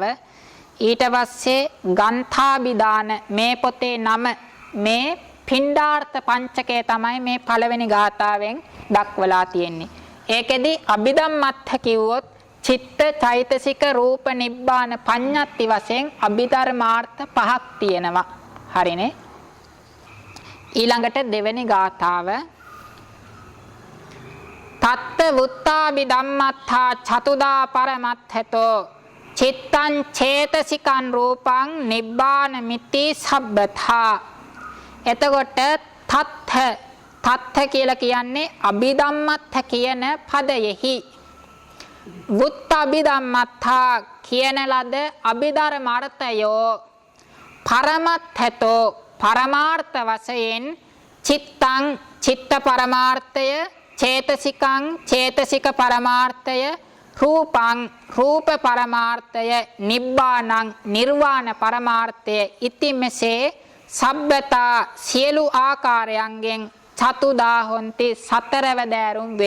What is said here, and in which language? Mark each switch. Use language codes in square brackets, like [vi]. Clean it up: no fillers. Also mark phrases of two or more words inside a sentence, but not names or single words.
[si] ඊට පස්සේ ගන්ථාභිදාන මේ පොතේ නම මේ පිණ්ඩාර්ථ පංචකය තමයි මේ පළවෙනි ගාථාවෙන් දක්වලා තියෙන්නේ. ඒකෙදි අභිධම්මත්ථ කිව්වොත් චිත්ත චෛතසික රූප නිබ්බාන පඤ්ඤත්ති වශයෙන් අභිධර්මාර්ථ පහක් තියෙනවා. හරිනේ. ඊළඟට දෙවෙනි ගාථාව [pi] තත්ත වුත්තාභි ධම්මත්ථා චතුදා පරමත්ථතෝ චිත්තං චේතසිකං රූපං නිබ්බාන මිති සබ්බථා. [si] එතකොට තත්ථ කියලා කියන්නේ අභිධම්මත්ථ කියන පදයෙහි වුත්තාභිධම්මත්ථා කියන ලද අභිධර්ම අර්ථයෝ පරමත්ථතෝ පරමාර්ථ වශයෙන් චිත්තං චිත්ත පරමාර්ථය චේතසිකං චේතසික පරමාර්ථය රූපං රූප පරමාර්ථය නිබ්බානං නිර්වාණ පරමාර්ථය ඉති මෙසේ සබ්බතා සියලු ආකාරයන්ගෙන් [pi] චතුදා හොන්ති [si] සතරවැදෑරුම් වෙයි.